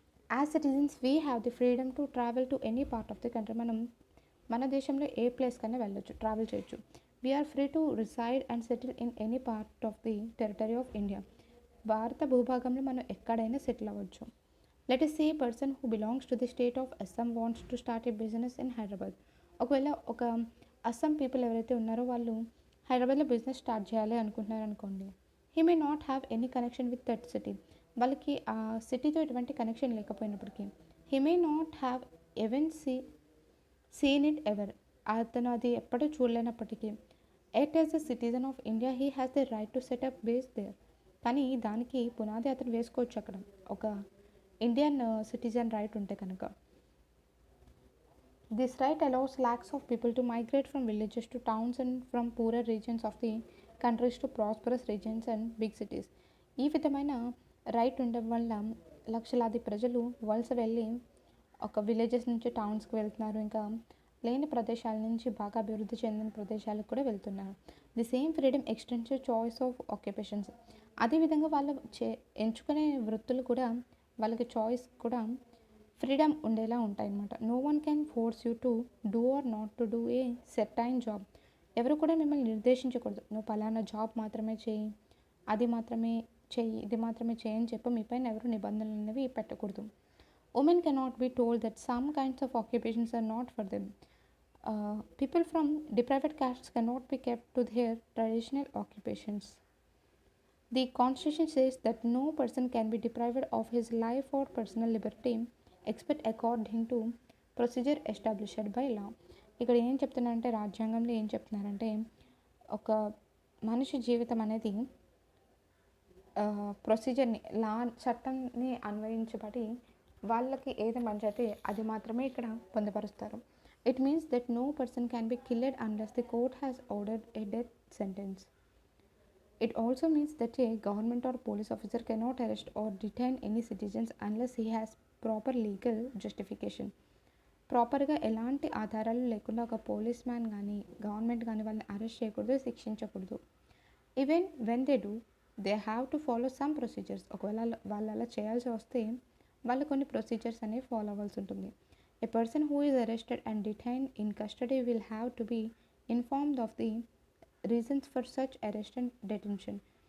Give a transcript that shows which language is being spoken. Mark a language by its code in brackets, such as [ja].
[en] As citizens we have the freedom to travel to any part of the country. [te] మన దేశంలో ఏ place కన్నా వెళ్ళొచ్చు, travel చేయొచ్చు. [en] We are free to reside and settle in any part of the territory of India. [te] భారత భూభాగంలో మనం ఎక్కడైనా settle అవ్వచ్చు. [en] Let us say a person who belongs to the state of Assam wants to start a business in Hyderabad. [te] ఒకవేళ ఒక Assam people ఎవరైతే ఉన్నారో వాళ్ళు హైదరాబాద్లో బిజినెస్ స్టార్ట్ చేయాలి అనుకుంటున్నారు అనుకోండి. [en] He may not have any connection with that city. [te] వాళ్ళకి ఆ సిటీతో ఎటువంటి కనెక్షన్ లేకపోయినప్పటికీ [en] He may not have even seen it ever. [te] అతను అది ఎప్పుడూ చూడలేనప్పటికీ [en] At as a citizen of India he has the right to set up base there. [te] కానీ దానికి పునాది అతను వేసుకోవచ్చు అక్కడ, ఒక ఇండియన్ సిటిజన్ రైట్ ఉంటే కనుక. [en] This right allows lakhs of people to migrate from villages to towns and from poorer regions of the countries to prosperous regions and big cities. [te] ఈ విధమైన రైట్ ఉండడం వల్ల లక్షలాది ప్రజలు వలస వెళ్ళి ఒక విలేజెస్ నుంచి టౌన్స్కి వెళ్తున్నారు, ఇంకా లేని ప్రదేశాల నుంచి బాగా అభివృద్ధి చెందిన ప్రదేశాలకు కూడా వెళ్తున్నారు. [en] The same freedom extends choice of occupations. [te] అదేవిధంగా వాళ్ళు ఎంచుకునే వృత్తులు కూడా వాళ్ళకి చాయిస్ కూడా ఫ్రీడమ్ ఉండేలా ఉంటాయి అన్నమాట. [en] No one can force you to do or not to do a certain job. [te] ఎవరు కూడా మిమ్మల్ని నిర్దేశించకూడదు, నువ్వు పలానా జాబ్ మాత్రమే చేయి, అది మాత్రమే చేయి, ఇది మాత్రమే చేయి అని చెప్పి మీపైన ఎవరు నిబంధనలు అనేవి పెట్టకూడదు. [en] Women cannot be told that some kinds of occupations are not for them. People from deprived castes cannot be kept to their traditional occupations. The Constitution says that no person can be deprived of his life or personal liberty except according to procedure established by law. [te] ఇక్కడ ఏం చెప్తున్నారంటే, రాజ్యాంగంలో ఏం చెప్తున్నారంటే, ఒక మనిషి జీవితం అనేది ప్రొసీజర్ని చట్టంని అన్వయించబడి వాళ్ళకి ఏది మంచితే అది మాత్రమే ఇక్కడ పొందుపరుస్తారు. [en] It means that no person can be killed unless the court has ordered a death sentence. It also means that a government or police officer cannot arrest or detain any citizens unless he has proper legal justification. [te] ప్రాపర్గా ఎలాంటి ఆధారాలు లేకుండా ఒక police man కానీ government కానీ వాళ్ళని arrest చేయకూడదు, శిక్షించకూడదు. [en] Even when they do they have to follow some procedures. [te] ఒకవేళ వాళ్ళు అలా చేయాల్సి వస్తే వాళ్ళు కొన్ని ప్రొసీజర్స్ అనేవి ఫాలో అవ్వాల్సి ఉంటుంది. [en] A person who is arrested and detained in custody will have to be informed of the reasons for such arrest and detention.